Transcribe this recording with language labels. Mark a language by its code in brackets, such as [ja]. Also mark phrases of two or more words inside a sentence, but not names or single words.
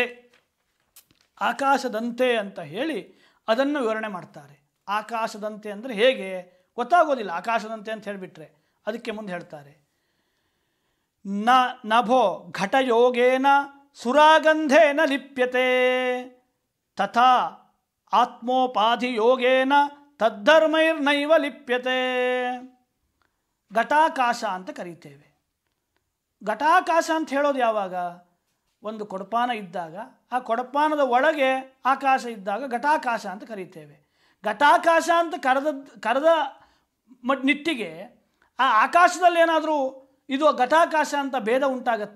[kn] ಆಕಾಶದಂತೆ ಅಂತ ಹೇಳಿ ಅದನ್ನು ವಿವರಣೆ ಮಾಡ್ತಾರೆ. ಆಕಾಶದಂತೆ ಅಂದರೆ ಹೇಗೆ ಗೊತ್ತಾಗೋದಿಲ್ಲ, ಆಕಾಶದಂತೆ ಅಂತ ಹೇಳಿಬಿಟ್ರೆ. ಅದಕ್ಕೆ ಮುಂದೆ ಹೇಳ್ತಾರೆ, [sa] ನಭೋ ಘಟಯೋಗೇನ ಸುರಾಗಂಧೇನ ಲಿಪ್ಯತೆ ತಥಾ ಆತ್ಮೋಪಾಧಿಯೋಗೇನ ತದ್ಧರ್ಮೈರ್ನೈವ ಲಿಪ್ಯತೆ. [kn] ಘಟಾಕಾಶ ಅಂತ ಕರೀತೇವೆ. ಘಟಾಕಾಶ ಅಂತ ಹೇಳೋದು ಯಾವಾಗ? ಒಂದು ಕೊಡಪಾನ ಇದ್ದಾಗ ಆ ಕೊಡಪಾನದ ಒಳಗೆ ಆಕಾಶ ಇದ್ದಾಗ ಘಟಾಕಾಶ ಅಂತ ಕರೀತೇವೆ. ಘಟಾಕಾಶ ಅಂತ ಕರೆದ ನಿಟ್ಟಿಗೆ ಆ ಆಕಾಶದಲ್ಲಿ ಏನಾದರೂ ಇದು ಘಟಾಕಾಶ ಅಂತ ಭೇದ ಉಂಟಾಗತ್ತಾ?